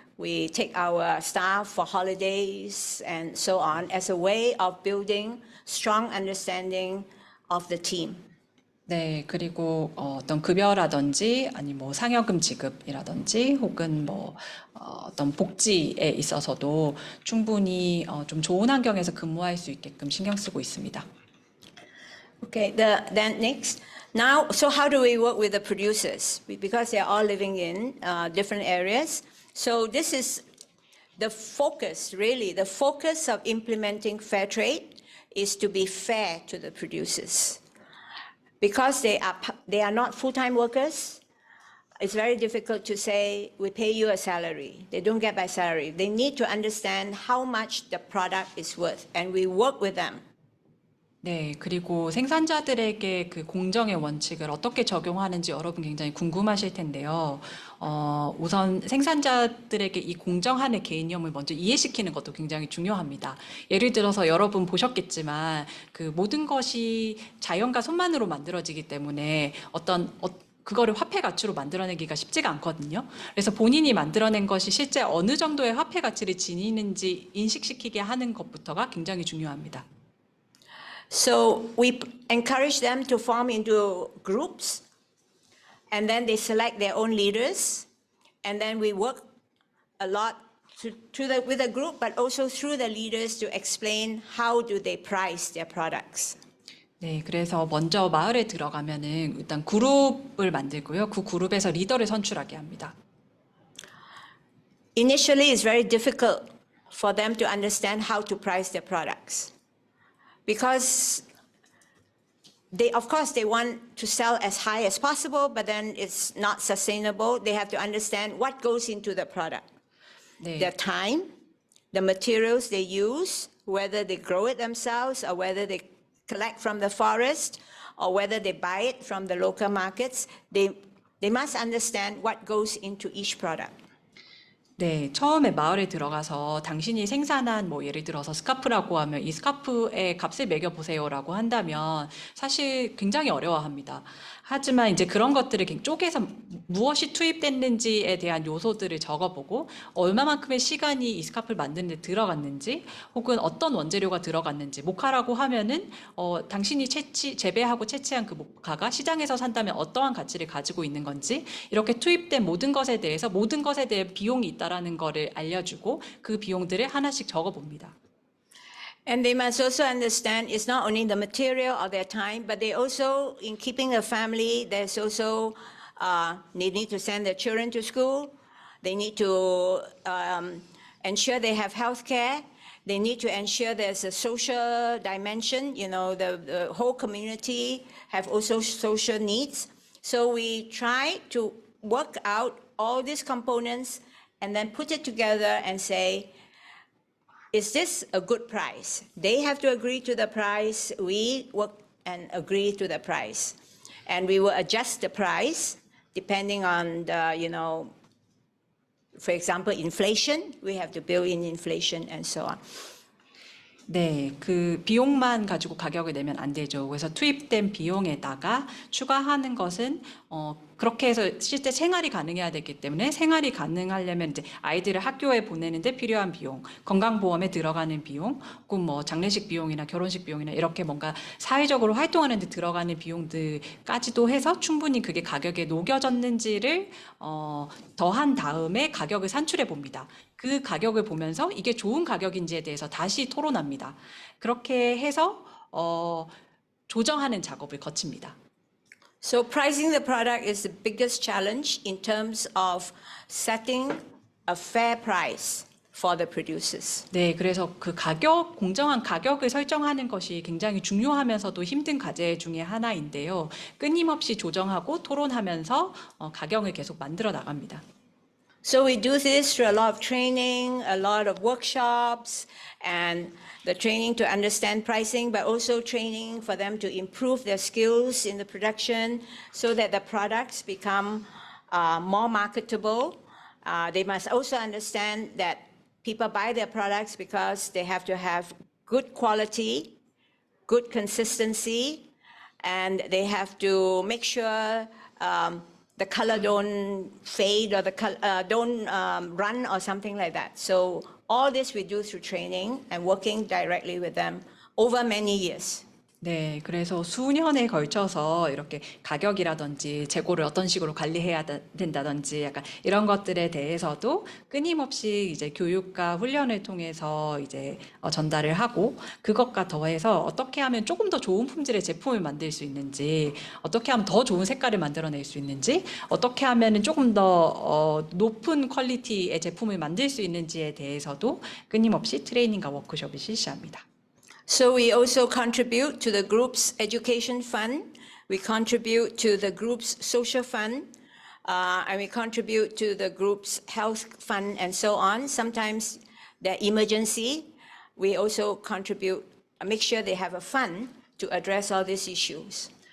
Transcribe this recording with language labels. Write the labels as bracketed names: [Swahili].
[English] We take our staff for holidays and so on as a way of building strong understanding of the team. [Korean] 네, 그리고 어떤 급여라든지 아니 뭐 상여금 지급이라든지 혹은 뭐 어떤 복지에 있어서도 충분히 좀 좋은 환경에서 근무할 수 있게끔 신경 쓰고 있습니다. [English] Okay, then next. Now, so how do we work with the producers? Because they're all living in different areas. So this is the focus, really. The focus of implementing fair trade is to be fair to the producers. Because they are not full-time workers, it's very difficult to say, we pay you a salary. They don't get by salary. They need to understand how much the product is worth, and we work with them. [Korean] 네, 그리고 생산자들에게 그 공정의 원칙을 어떻게 적용하는지 여러분 굉장히 궁금하실 텐데요. 우선 생산자들에게 이 공정함의 개념을 먼저 이해시키는 것도 굉장히 중요합니다. 예를 들어서 여러분 보셨겠지만 그 모든 것이 자연과 손만으로 만들어지기 때문에 그거를 화폐 가치로 만들어내기가 쉽지가 않거든요. 그래서 본인이 만들어낸 것이 실제 어느 정도의 화폐 가치를 지니는지 인식시키게 하는 것부터가 굉장히 중요합니다. [English] So we encourage them to form into groups, and then they select their own leaders, and then we work a lot with the group, but also through the leaders to explain how do they price their products. [Korean] 네, 그래서 먼저 마을에 들어가면은 일단 그룹을 만들고요. 그 그룹에서 리더를 선출하게 합니다. [English] Initially, it's very difficult for them to understand how to price their products. Because of course, they want to sell as high as possible, but then it's not sustainable. They have to understand what goes into the product. [Korean] 네. [English] Their time, the materials they use, whether they grow it themselves or whether they collect from the forest or whether they buy it from the local markets. They must understand what goes into each product. [Korean] 네, 처음에 마을에 들어가서 당신이 생산한 뭐 예를 들어서 스카프라고 하면 이 스카프의 값을 매겨보세요라고 한다면 사실 굉장히 어려워합니다. 하지만 이제 그런 것들을 쪼개서 무엇이 투입됐는지에 대한 요소들을 적어보고 얼마만큼의 시간이 이 스카프를 만드는 데 들어갔는지 혹은 어떤 원재료가 들어갔는지 모카라고 하면은 당신이 재배하고 채취한 그 모카가 시장에서 산다면 어떠한 가치를 가지고 있는 건지 이렇게 투입된 모든 것에 대해 비용이 있다라는 거를 알려주고 그 비용들을 하나씩 적어봅니다. [English] And they must also understand it's not only the material or their time, but they also, in keeping a family, there's also, they need to send their children to school. They need to ensure they have health care. They need to ensure there's a social dimension. The whole community have also social needs. So we try to work out all these components and then put it together and say, is this a good price? They have to agree to the price. We work and agree to the price. And we will adjust the price depending on for example, inflation. We have to build in inflation and so on. [Korean] 네, 그 비용만 가지고 가격을 내면 안 되죠. 그래서 투입된 비용에다가 추가하는 것은 그렇게 해서 실제 생활이 가능해야 되기 때문에 생활이 가능하려면 이제 아이들을 학교에 보내는데 필요한 비용, 건강보험에 들어가는 비용, 혹은 뭐 장례식 비용이나 결혼식 비용이나 이렇게 뭔가 사회적으로 활동하는 데 들어가는 비용들까지도 해서 충분히 그게 가격에 녹여졌는지를 더한 다음에 가격을 산출해 봅니다. 그 가격을 보면서 이게 좋은 가격인지에 대해서 다시 토론합니다. 그렇게 해서 조정하는 작업을 거칩니다. [English] So pricing the product is the biggest challenge in terms of setting a fair price for the producers. [Korean] 네, 그래서 그 공정한 가격을 설정하는 것이 굉장히 중요하면서도 힘든 과제 중에 하나인데요. 끊임없이 조정하고 토론하면서 가격을 계속 만들어 나갑니다. [English] So we do this through a lot of training, a lot of workshops, and the training to understand pricing, but also training for them to improve their skills in the production so that the products become more marketable. They must also understand that people buy their products because they have to have good quality, good consistency, and they have to make sure the color don't fade or the don't run or something like that. So all this we do through training and working directly with them over many years. [Korean] 네, 그래서 수년에 걸쳐서 이렇게 가격이라든지 재고를 어떤 식으로 관리해야 된다든지 약간 이런 것들에 대해서도 끊임없이 이제 교육과 훈련을 통해서 이제 전달을 하고 그것과 더해서 어떻게 하면 조금 더 좋은 품질의 제품을 만들 수 있는지, 어떻게 하면 더 좋은 색깔을 만들어낼 수 있는지, 어떻게 하면은 조금 더 높은 퀄리티의 제품을 만들 수 있는지에 대해서도 끊임없이 트레이닝과 워크숍을 실시합니다. [English] So we also contribute to the group's education fund. We contribute to the group's social fund. And we contribute to the group's health fund and so on. Sometimes the emergency, we also contribute, make sure they have a fund to address all these issues.